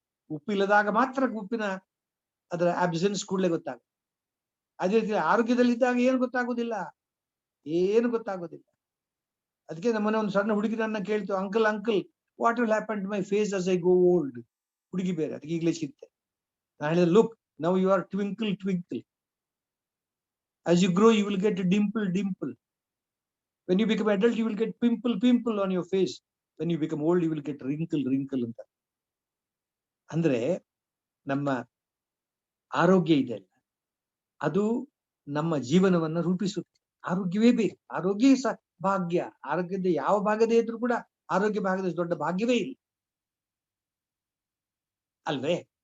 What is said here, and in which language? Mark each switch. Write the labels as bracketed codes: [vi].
[kn] ಉಪ್ಪಿಲ್ಲದಾಗ ಮಾತ್ರ ಉಪ್ಪಿನ ಅದರ ಅಬ್ಸೆನ್ಸ್ ಕೂಡಲೇ ಗೊತ್ತಾಗುತ್ತೆ. ಅದೇ ರೀತಿ ಆರೋಗ್ಯದಲ್ಲಿದ್ದಾಗ ಏನು ಗೊತ್ತಾಗೋದಿಲ್ಲ, ಏನು ಗೊತ್ತಾಗೋದಿಲ್ಲ. ಅದಕ್ಕೆ ನಮ್ಮನೆ ಒಂದು ಸಣ್ಣ ಹುಡುಗಿ ನನ್ನ ಕೇಳ್ತು, [en] Uncle uncle what will happen to my face as I go old? [kn] ಹುಡುಗಿ ಬೇರೆ, ಅದಕ್ಕೆ ಈಗಲೇ ಸಿಗ್ತೆ. ನಾನು ಹೇಳಿದೆ, [en] Look now you are twinkle twinkle, as you grow you will get a dimple dimple, when you become adult you will get pimple pimple on your face, when you become old you will get wrinkle wrinkle ಅಂತ. [kn] ಅಂದ್ರೆ ನಮ್ಮ ಆರೋಗ್ಯ ಇದೆ, ಅದು ನಮ್ಮ ಜೀವನವನ್ನ ರೂಪಿಸುತ್ತೆ. ಆರೋಗ್ಯವೇ ಬೇಕು, ಆರೋಗ್ಯ ಭಾಗ್ಯ. ಆರೋಗ್ಯದ ಯಾವ ಭಾಗದೇ ಇದ್ರೂ ಕೂಡ ಆರೋಗ್ಯ ಭಾಗದ ದೊಡ್ಡ ಭಾಗ್ಯವೇ ಇಲ್ಲ ಅಲ್ವೇ?